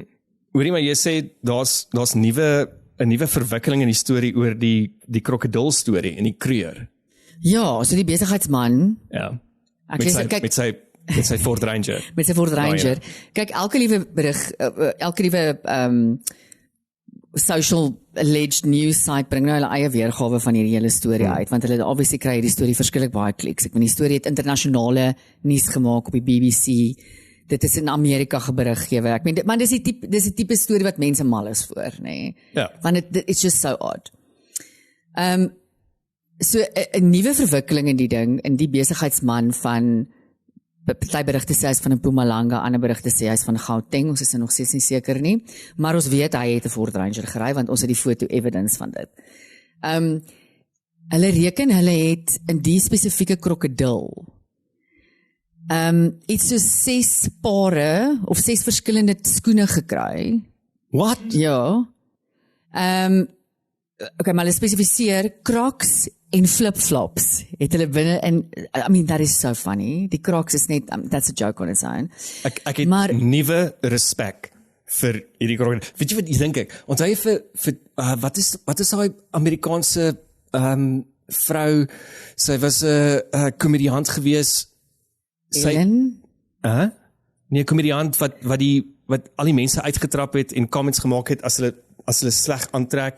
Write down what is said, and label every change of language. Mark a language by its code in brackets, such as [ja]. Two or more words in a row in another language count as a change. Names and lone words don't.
[af] Hoorie, maar jy sê daar's 'n nuwe verwikkeling in die storie oor die krokodil storie en die kreur. Ja, so die besigheidsman. Ja. Ek lees dit, kyk, Met sy Ford Ranger. Met sy Ford Ranger. Ja. Kyk, elke liewe berig, elke liewe [en] social alleged news site [af] bring nou hulle eie weergawe van hierdie hele storie uit, want hulle obviously kry die storie verskillik baie kliks. Ek bedoel, die storie het internasionale nuus gemaak op die BBC. Dit is in Amerika geberig gegewe. Ek meen, maar dis die tipe storie wat mense mal is voor, nê. Nee. Ja. [en] Want it's just so odd. [af] So 'n nuwe verwikkeling in die ding, in die besigheidsman van party berigte sê hy is van 'n Mpumalanga, ander berigte sê hy is van Gauteng, ons is nog steeds nie seker nie, maar ons weet hy het 'n Ford Ranger gery, want ons het die foto evidence van dit. Hulle reken hulle het in die spesifieke krokodil iets so 6 pare of 6 verskillende skoene gekry. [en] What? [af] Ja. Okay, maar hulle spesifiseer Crocs en flip-flops het hulle binne in, [en] I mean, that is so funny. [af] Die Crocs is net, [en] that's a joke on its own. [af] Ek het nuwe respek vir hierdie krokodil. Weet jy wat ek dink? Onthou jy vir wat is daai Amerikaanse vrou, sy was 'n komediant gewees. Ellen? Nee, 'n komediant wat al die mense uitgetrap het en comments gemaak het as hulle sleg aantrek.